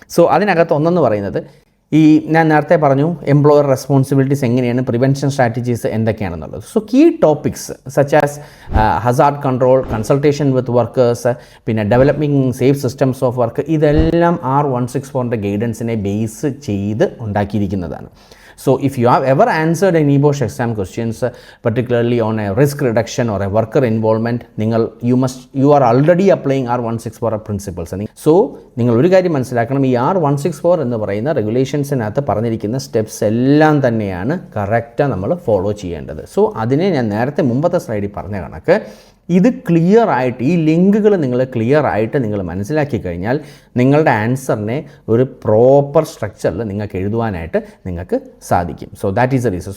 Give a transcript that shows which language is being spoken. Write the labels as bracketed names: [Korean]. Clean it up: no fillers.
[Malayalam] So അതിനകത്ത് ഒന്നെന്ന് പറയുന്നത് ഈ ഞാൻ നേരത്തെ പറഞ്ഞു എംപ്ലോയർ റെസ്പോൺസിബിലിറ്റീസ് എങ്ങനെയാണ്, prevention strategies എന്തൊക്കെയാണെന്നുള്ളത്. [English] so key topics such as hazard control, consultation with workers, പിന്നെ developing safe systems of work, [Malayalam] ഇതെല്ലാം R164 ഗൈഡൻസിനെ ബേസ് ചെയ്ത് ഉണ്ടാക്കിയിരിക്കുന്നതാണ്. [English] So if you have ever answered a NEBOSH exam questions, particularly on a risk reduction or a worker involvement, you are already applying R164 principles. [Malayalam] So നിങ്ങൾ ഒരു കാര്യം മനസ്സിലാക്കണം, ഈ R164 എന്ന് പറയുന്ന റെഗുലേഷൻസിനകത്ത് പറഞ്ഞിരിക്കുന്ന സ്റ്റെപ്സ് എല്ലാം തന്നെയാണ് കറക്റ്റാണ് നമ്മൾ ഫോളോ ചെയ്യേണ്ടത്. സോ അതിനെ ഞാൻ നേരത്തെ മുമ്പത്തെ സ്ലൈഡിൽ പറഞ്ഞ കണക്ക് ഇത് ക്ലിയർ ആയിട്ട്, ഈ ലിങ്കുകൾ നിങ്ങൾ ക്ലിയർ ആയിട്ട് നിങ്ങൾ മനസ്സിലാക്കി കഴിഞ്ഞാൽ നിങ്ങളുടെ ആൻസറിനെ ഒരു പ്രോപ്പർ സ്ട്രക്ചറിൽ നിങ്ങൾക്ക് എഴുതുവാനായിട്ട് നിങ്ങൾക്ക് സാധിക്കും. [English] So that is the reason.